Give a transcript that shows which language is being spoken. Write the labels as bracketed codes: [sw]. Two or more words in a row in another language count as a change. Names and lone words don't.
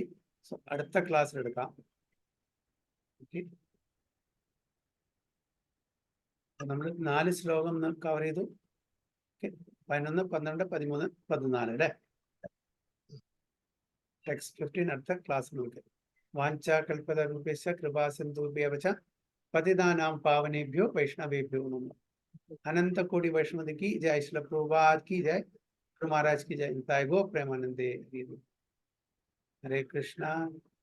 [ml] സോ അടുത്ത ക്ലാസ്സിൽ എടുക്കാം. ഓക്കെ, നമ്മൾ 4 ശ്ലോകം കവർ ചെയ്തു. 11, 12, 13, 14 അല്ലേ? ടെക്സ്റ്റ് 15 അടുത്ത ക്ലാസ് നോക്കാം. [sa] വാഞ്ച കൽപതരൂപേശ കൃപാസിന്ധുഭ്യവ ച പതിതാനാം പാവനേഭ്യോ വൈഷ്ണവേഭ്യോ നമഃ. [hi] अनंत कोटि वैष्णव की जय, श्रील प्रभुपाद की जय, गुरु महाराज की जय, गो प्रेमानंदे। हरे कृष्णा।